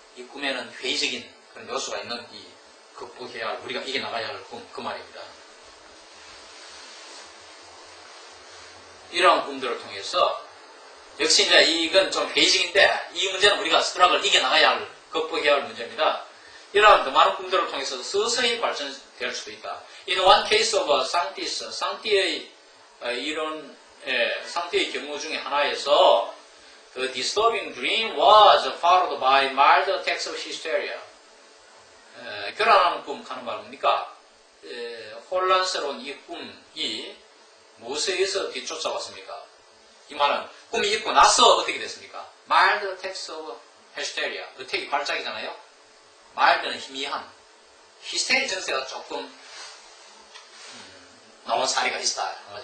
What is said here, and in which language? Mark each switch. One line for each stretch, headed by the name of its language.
Korean: 이 꿈에는 회의적인 그런 요소가 있는 이 극복해야 할, 우리가 이겨나가야 할 꿈, 그 말입니다. 이러한 꿈들을 통해서 역시 이제 이건 좀 회의적인데 이 문제는 우리가 스트럭을 이겨나가야 할, 극복해야 할 문제입니다. 이러한 더 많은 꿈들을 통해서 서서히 발전될 수도 있다.
English: In one case of Sanctis,
Korean: 상티의 이런 상티의 경우 중에 하나에서
English: The disturbing dream was followed by mild attacks of hysteria.
Korean: 결혼하는 꿈 하는 말은 뭡니까? 혼란스러운 이 꿈이 무엇에 의해서 뒤쫓아왔습니까? 이 말은 꿈이 있고 나서 어떻게 됐습니까?
English: mild attacks of hysteria.
Korean: 어택이 발작이잖아요. mild는 희미한, 히스테리 증세가 조금 나온 사례가 있다.